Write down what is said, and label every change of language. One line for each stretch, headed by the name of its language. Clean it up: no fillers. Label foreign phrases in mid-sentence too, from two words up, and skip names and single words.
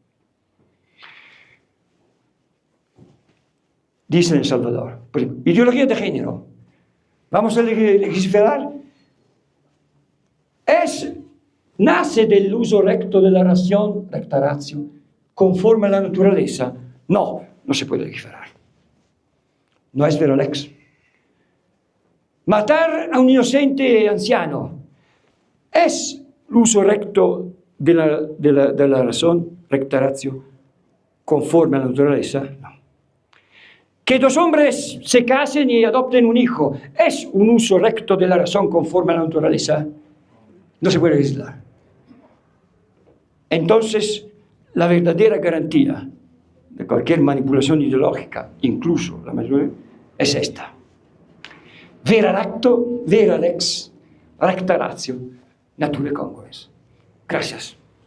Spanish: Dice en El Salvador, por ejemplo, ideología de género. Vamos a legislar. Nace del uso recto de la razón,
Latin: recta ratio,
Spanish: conforme a la naturaleza. No, no se puede legislar. No es
Latin: vero lex.
Spanish: Matar a un inocente anciano es l'uso recto de la razón,
Latin: recta ratio,
Spanish: conforme a la naturaleza. No. Que dos hombres se casen y adopten un hijo es un uso recto de la razón conforme a la naturaleza. No se puede legislar. Entonces, la verdadera garantía de cualquier manipulación ideológica, incluso la mayoría, es esta.
Latin: Vera racto, vera lex, recta ratio, natura congruens.
Spanish: Gracias.